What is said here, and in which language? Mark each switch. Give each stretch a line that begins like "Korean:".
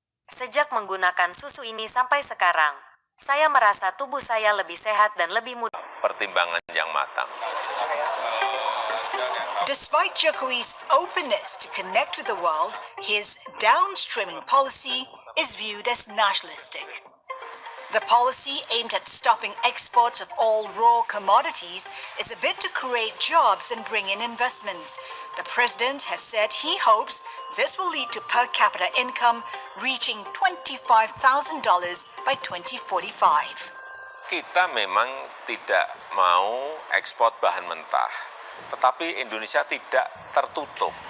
Indonesian: Sejak menggunakan susu ini sampai sekarang, saya merasa tubuh saya lebih sehat dan lebih mudah. Pertimbangan yang matang.
English: Despite Jokowi's openness to connect with the world, his downstreaming policy is viewed as nationalistic. The policy aimed at stopping exports of all raw commodities is a bid to create jobs and bring in investments. The president has said he hopes this will lead to per capita income reaching $25,000 by 2045.
Indonesian: Kita memang tidak mau ekspor bahan mentah, tetapi Indonesia tidak tertutup.